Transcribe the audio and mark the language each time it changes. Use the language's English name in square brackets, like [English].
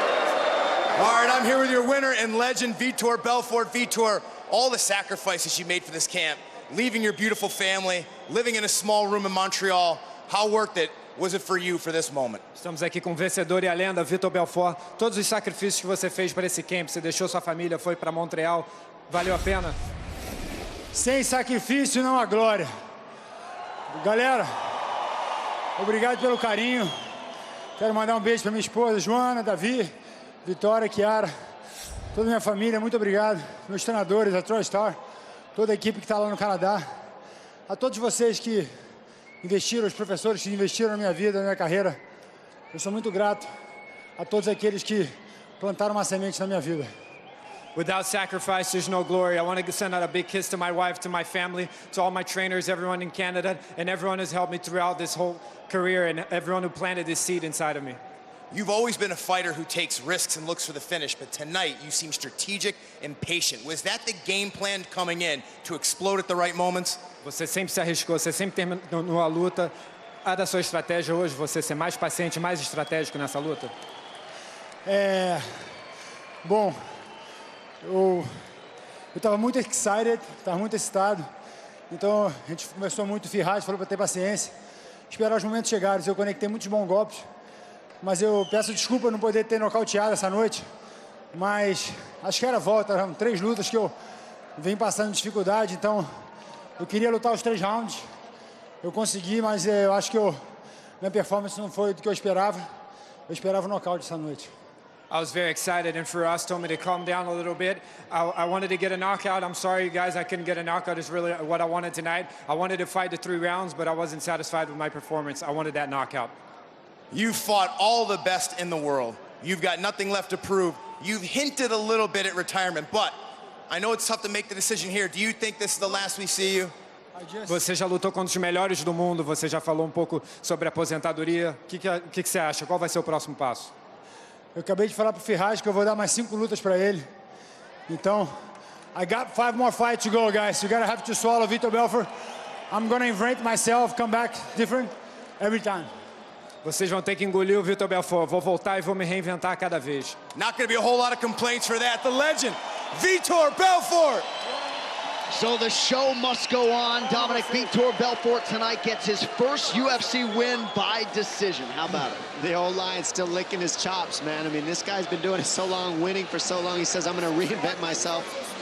[English] I'm here with your winner and legend, Vitor Belfort. Vitor, all the sacrifices you made for this camp, leaving your beautiful family, living in a small room in Montreal, how worth it was it for you for this moment? [Portuguese] Estamos aqui com o vencedor e a lenda, Vitor Belfort. Todos os sacrifícios que você fez para esse camp, você deixou sua família, foi para Montreal, valeu a pena? Sem sacrifício não há glória. Galera, obrigado pelo carinho. Quero mandar um beijo para minha esposa, Joana, Davi, Vitória, Chiara, toda a minha família, muito obrigado. Meus treinadores, a TroyStar, toda a equipe que está lá no Canadá. A todos vocês que investiram, os professores que investiram na minha vida, na minha carreira. Eu sou muito grato a todos aqueles que plantaram uma semente na minha vida. [English] Without sacrifice, there's no glory. I want to send out a big kiss to my wife, to my family, to all my trainers, everyone in Canada, and everyone who's helped me throughout this whole career, and everyone who planted this seed inside of me. You've always been a fighter who takes risks and looks for the finish, but tonight you seem strategic and patient. Was that the game plan coming in, to explode at the right moments? [Portuguese] Você sempre se arriscou, você sempre terminou a luta. A da sua estratégia hoje, você ser mais paciente, mais estratégico nessa luta? Bom, eu estava muito excited, estava muito excitado. Então a gente começou muito firrado, falou para ter paciência, esperar os momentos chegarem. Eu conectei muitos bons golpes, mas eu peço desculpa por não poder ter nocauteado essa noite. Mas acho que era a volta, eram 3 lutas que eu venho passando dificuldade, então eu queria lutar os 3 rounds. Eu consegui, mas eu acho que minha performance não foi do que eu esperava. Eu esperava o nocaute essa noite. [English] I was very excited, and Firas told me to calm down a little bit. I wanted to get a knockout. I'm sorry, guys, I couldn't get a knockout. It's really what I wanted tonight. I wanted to fight the 3 rounds, but I wasn't satisfied with my performance. I wanted that knockout. You fought all the best in the world. You've got nothing left to prove. You've hinted a little bit at retirement, but I know it's tough to make the decision here. Do you think this is the last we see you? [Portuguese] Você já lutou contra os melhores do mundo, você já falou um pouco sobre a aposentadoria. O que você acha? Qual vai ser o próximo passo? Eu acabei de falar pro Firas que eu vou dar mais 5 lutas para ele. [English] Então, I got 5 more fights to go, guys. You gotta have to swallow Vitor Belfort. I'm gonna invent myself, come back different every time. [Portuguese] Vocês vão ter que engolir o Vitor Belfort. Vou voltar e vou me reinventar cada vez. [English] Not gonna be a whole lot of complaints for that. The legend, Vitor Belfort. So the show must go on. Dominic Vitor Belfort tonight gets his first UFC win by decision. How about it? The old lion's still licking his chops, man. I mean, this guy's been doing it so long, winning for so long. He says, I'm going to reinvent myself.